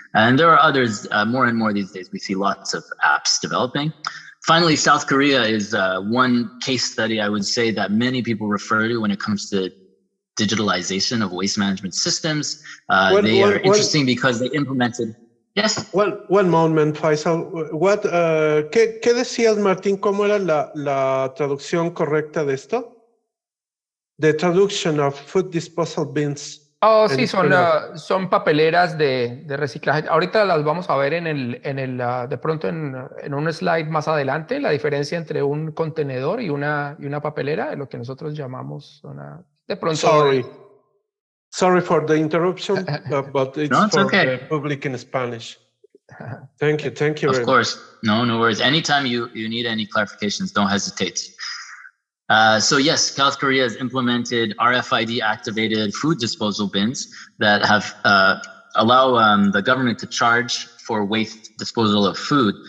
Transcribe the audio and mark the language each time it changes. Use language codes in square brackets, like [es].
[en] And there are others, more and more these days. We see lots of apps developing. Finally, South Korea is one case study I would say that many people refer to when it comes to digitalization of waste management systems. They are interesting because they implemented. Yes. One moment, [es] Faisal. ¿Qué decías, Martín? ¿Cómo era la traducción correcta de esto? [en] The traduction of food disposal bins. [es] Oh, sí, son papeleras de reciclaje. Ahorita las vamos a ver de pronto en un slide más adelante, la diferencia entre un contenedor y una papelera, es lo que nosotros llamamos de pronto. [en] Sorry for the interruption, but it's for okay. the public in Spanish. Thank you. Of course, no worries. Anytime you need any clarifications, don't hesitate. So yes, South Korea has implemented RFID activated food disposal bins that have allow the government to charge for waste disposal of food.